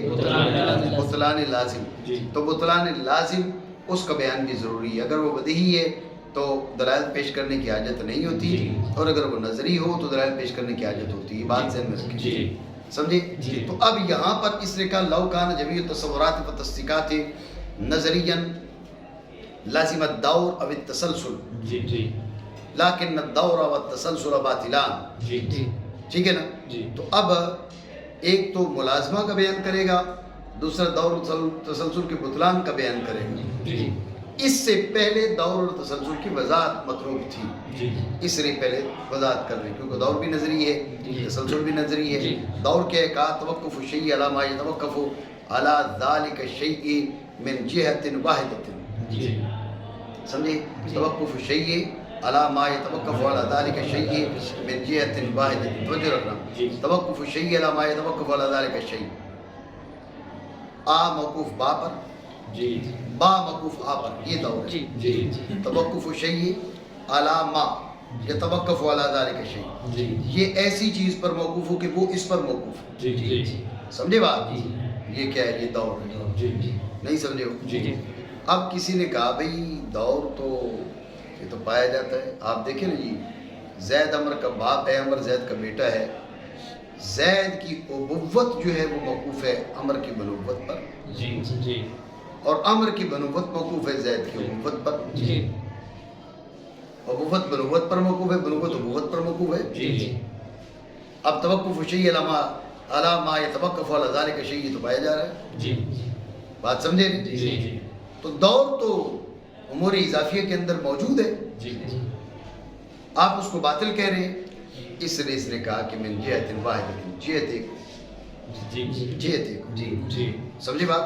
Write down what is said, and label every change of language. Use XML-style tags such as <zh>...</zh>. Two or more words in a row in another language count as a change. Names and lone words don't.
<ur>بطلان لازم۔ تو بطلان لازم اس کا بیان بھی ضروری ہے، اگر وہ بدیہی ہے تو دلائل پیش کرنے کی حاجت نہیں ہوتی، اور اگر وہ نظری ہو تو دلائل پیش کرنے کی حاجت ہوتی ہے، بات ذہن میں رکھیں، سمجھے؟ تو اب یہاں پر اس نے کہا</ur> <ar>لو کان جمیع التصورات و تصدیقات نظریا لازم الدور او التسلسل لیکن الدور و التسلسل باطلان،</ar> <ur>ٹھیک ہے نا؟ تو اب ایک تو ملازمہ کا بیان کرے گا، دوسرا دور و تسلسل کے بطلان کا بیان کرے گا۔ اس سے پہلے دور اور تسلسل کی وضاحت مطلوب تھی، اس لیے پہلے وضاحت کر رہے ہیں، کیونکہ دور بھی نظری ہے، تسلسل بھی نظری ہے۔ دور کیا ہے؟</ur> <ar>کہا توقف الشیء علی ما یتوقف علی ذلک الشیء من جہۃ واحدۃ، سمجھے؟ توقف الشیء علی ما یتوقف علی ذلک الشیء من جہۃ واحدۃ،</ar> <ur>توجہ رکھنا،</ur> <ar>توقف الشیء علی ما یتوقف علی ذلک الشیء،</ar> <ur>آ موقوف با پر، با موقوف آ پر، یہ دور ہے۔</ur> <ar>توقف الشیء علی ما یتوقف علی ذلک الشیء،</ar> <ur>یہ ایسی چیز پر موقوف ہو کہ وہ اس پر موقوف ہو، سمجھے بات؟ یہ کیا ہے؟ یہ دور ہے، نہیں سمجھے ہو؟ اب کسی نے کہا بھئی دور تو یہ تو پایا جاتا ہے، آپ دیکھیں نا جی، زید عمر کا باپ ہے، عمر زید کا بیٹا ہے، زید کی ابوت جو ہے وہ موقوف ہے عمر کی بنوت پر، اور عمر کی بنوت موقوف ہے زید کی ابوت پر، ابوت بنوت پر موقوف ہے، بنوت ابوت پر موقوف ہے۔ اب</ur> <ar>توقف الشیء علی ما یتوقف علی ذلک الشیء</ar> <ur>تو پایا جا رہا ہے، بات سمجھے؟ تو دور تو امور اضافیہ کے اندر موجود ہے، آپ اس کو باطل کہہ رہے ہیں، اس لیے اس نے کہا کہ</ur> <ar>من جہۃ واحدۃ،</ar> <ur>جہت ایک، جہت ایک، سمجھے بات؟</ur>